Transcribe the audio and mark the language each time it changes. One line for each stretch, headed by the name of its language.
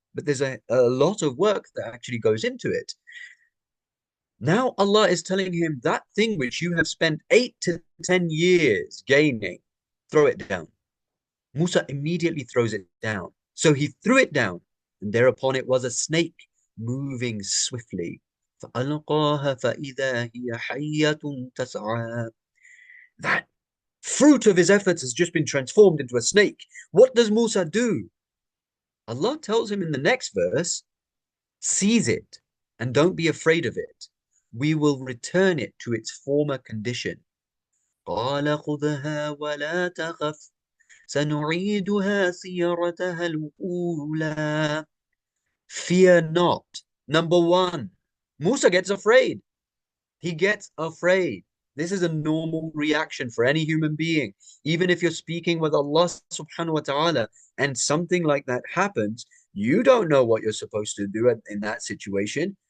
English: But there's a lot of work that actually goes into it. Now Allah is telling him that thing which you have spent 8 to 10 years gaining, throw it down. Musa immediately throws it down. So he threw it down, and thereupon it was a snake moving swiftly.
Arabic: فألقاها فإذا هي حية تسعى.
English: That fruit of his efforts has just been transformed into a snake. What does Musa do? Allah tells him in the next verse, seize it and don't be afraid of it. We will return it to its former condition.
Arabic: قال خذها ولا تخف سنعيدها سيرتها الأولى.
English: Fear not. Number one, Musa gets afraid. He gets afraid. This is a normal reaction for any human being. Even if you're speaking with Allah subhanahu wa ta'ala and something like that happens, you don't know what you're supposed to do in that situation.